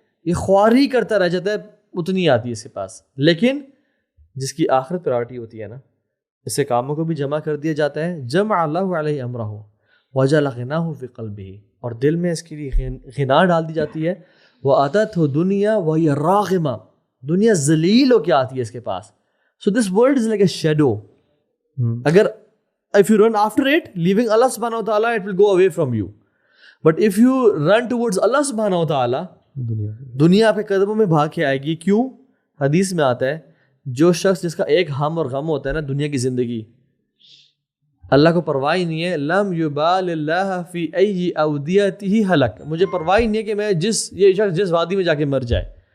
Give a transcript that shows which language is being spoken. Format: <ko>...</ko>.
<ur>یہ خواری کرتا رہ جاتا ہے, اتنی آتی ہے اس کے پاس. لیکن جس کی آخرت پرائرٹی ہوتی ہے نا, اس سے کاموں کو بھی جمع کر دیا جاتا ہے.</ur> <ar>جمع اللہ علیہ امرہ وجعل غناہ فی قلبہ,</ar> <ur>اور دل میں اس کے لیے غنا ڈال دی جاتی ہے.</ur> <ar>وَأَتَتْهُ دنیا وَهِيَ رَاغِمَةٌ,</ar> <ur>دنیا ذلیل ہو کے آتی ہے اس کے پاس.</ur> <en>So this world is like a shadow. اگر if you run after it, leaving Allah subhanahu wa ta'ala, it will go away from you. But if you run towards Allah subhanahu wa ta'ala,</en> <ur>دنیا آپ کے قدموں میں بھاگ کے آئے گی. کیوں؟ حدیث میں آتا ہے جو شخص جس کا ایک ہم اور غم ہوتا ہے نا دنیا کی زندگی, اللہ کو پرواہ ہی نہیں ہے.</ur> <ar>لم یبال اللہ فی ای اودیتہ ہلک,</ar> <ur>مجھے پرواہ ہی نہیں ہے کہ میں یہ شخص جس وادی میں جا کے مر جائے.</ur>